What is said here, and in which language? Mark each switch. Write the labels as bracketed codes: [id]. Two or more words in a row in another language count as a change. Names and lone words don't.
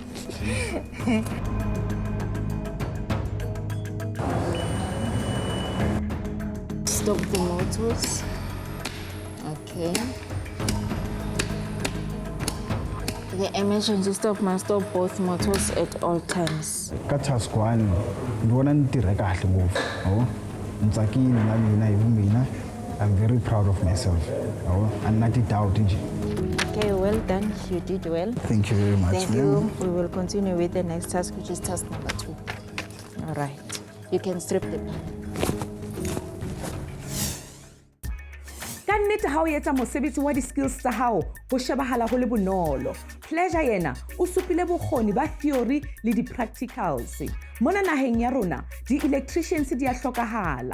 [en] Stop the motors. Okay. The emergency stop must stop both motors at all times. [ts] Ka task 1, ndivona ni tirha kahle ngopfu. Ntsakile na mina hi mina. [en] I'm very proud of myself. I'm not doubt. Okay, well done. You did well. Thank you very much. Thank you. We will continue with the next task, which is task number 2. All right. You can strip the panel. [st] Ka nnete ha o etsa mosebetsi wa di-skills tsa hao ho shebahala ho le bonolo. Pleasure yena o supile bokgoni ba theory le di-practicals. Mona naheng ya rona, di-electricians di a hlokahala.